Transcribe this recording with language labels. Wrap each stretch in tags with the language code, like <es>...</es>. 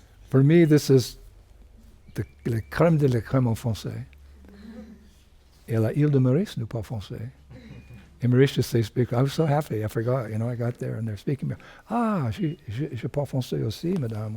<en>For me, this is</en> <fr>le crème de la crème en français. Et la île de Maurice ne parle français.</fr> <en>In Mauritius, they speak. I was so happy. I forgot. I got there and they're speaking.</en> <fr>Je parle français aussi, madame.</fr>